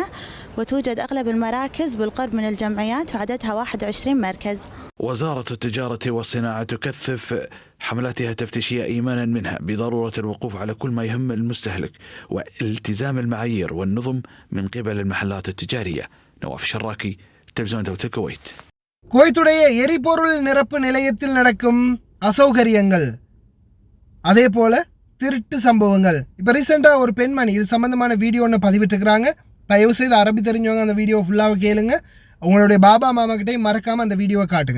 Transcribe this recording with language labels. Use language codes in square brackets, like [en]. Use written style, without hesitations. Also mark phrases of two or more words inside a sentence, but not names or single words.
[ar] وتوجد أغلب المراكز بالقرب من الجمعيات وعددها 21 مركز. وزارة التجارة والصناعة تكثف حملاتها التفتيشية إيمانا منها بضرورة الوقوف على كل ما يهم المستهلك والتزام المعايير والنظم من قبل المحلات التجارية. نواف الشراكي، تلفزيون دولة الكويت. [ta] குவைத்துடைய எரிபொருள் நிரப்பு நிலையத்தில் நடக்கும் அசௌகரியங்கள், அதே போல திருட்டு சம்பவங்கள். இப்போ ரீசெண்டாக ஒரு பெண்மணி இது சம்பந்தமான வீடியோ ஒன்று பதிவிட்டுருக்கிறாங்க. தயவு செய்து அரபி தெரிஞ்சவங்க அந்த வீடியோ ஃபுல்லாக கேளுங்க. உங்களுடைய பாபா மாமாக்கிட்டையும் மறக்காமல் அந்த வீடியோவை காட்டுங்க.